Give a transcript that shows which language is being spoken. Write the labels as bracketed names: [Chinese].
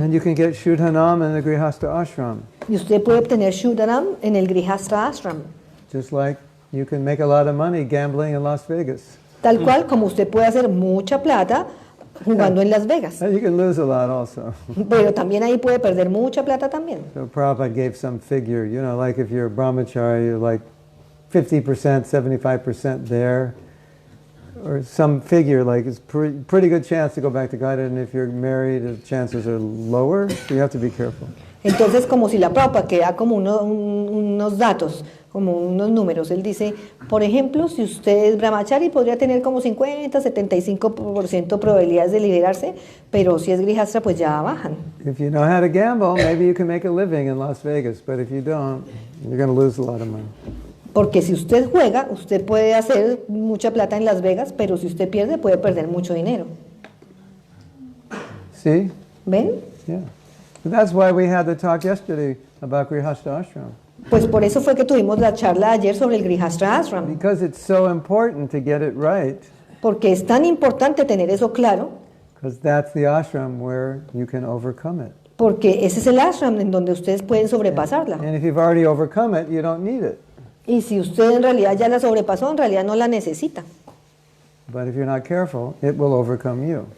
[English] And you can get Shuddhanam in the Grihastha Ashram. [Spanish] Y usted puede obtener Shuddhanam en el Grihastha Ashram. [English] Just like you can make a lot of money gambling in Las Vegas. [Spanish] Tal cual como usted puede hacer mucha plata jugando en Las Vegas. [English] And you can lose a lot also. [Spanish] Pero también ahí puede perder mucha plata también. [English] So Prabhupada gave some figure, you know, like if you're a brahmachari, you're like 50%, 75% there. Or some figure, like it's pretty good chance to go back to Godhead, and if you're married, the chances are lower, so you have to be careful. [Spanish] Entonces, como si la Prabhupada que da como unos datos, como unos números, él dice, por ejemplo, si usted es brahmachari, podría tener como 50, 75% probabilidades de liberarse, pero si es grihastra, pues ya bajan. [English] If you know how to gamble, maybe you can make a living in Las Vegas, but if you don't, you're going to lose a lot of money. [Spanish] Porque si usted juega, usted puede hacer mucha plata en Las Vegas, pero si usted pierde, puede perder mucho dinero. [English] See? [Spanish] ¿Ven? [English] Yeah. That's why we had the talk yesterday about Grihastha Ashram. [Spanish] Pues por eso fue que tuvimos la charla ayer sobre el Grihastha Ashram. [English] Because it's so important to get it right. [Spanish] Porque es tan importante tener eso claro. [English] Because that's the ashram where you can overcome it. [Spanish] Porque ese es el ashram en donde ustedes pueden sobrepasarla. [English] And if you've already overcome it, you don't need it. [Spanish] Y si usted en realidad ya la sobrepasó, en realidad no la necesita. [English] But if you're not careful, it will overcome you.